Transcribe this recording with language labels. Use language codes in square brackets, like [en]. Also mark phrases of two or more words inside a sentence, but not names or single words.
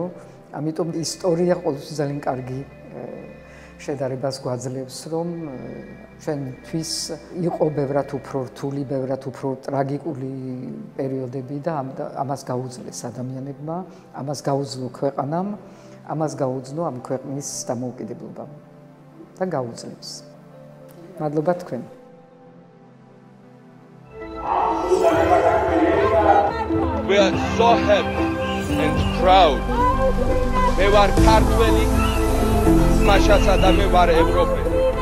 [ka] ამიტომ ისტორია ყოველთვის ძალიან კარგი შედარებას გვაძლევს, რომ ჩვენთვის იყო ბევრად უფრო რთული, ბევრად უფრო ტრაგიკული პერიოდები და ამას გაუძლეს ადამიანებმა, ამას გაუძლო ქვეყანამ, ამას გაუძლო ამ ქვეყნის დამოუკიდებლობამ და გაუძლებს. მადლობა თქვენ. [en] We are so happy and proud. [ka] მე ვარ ქართველი, მაშასა და მე ვარ ევროპელი.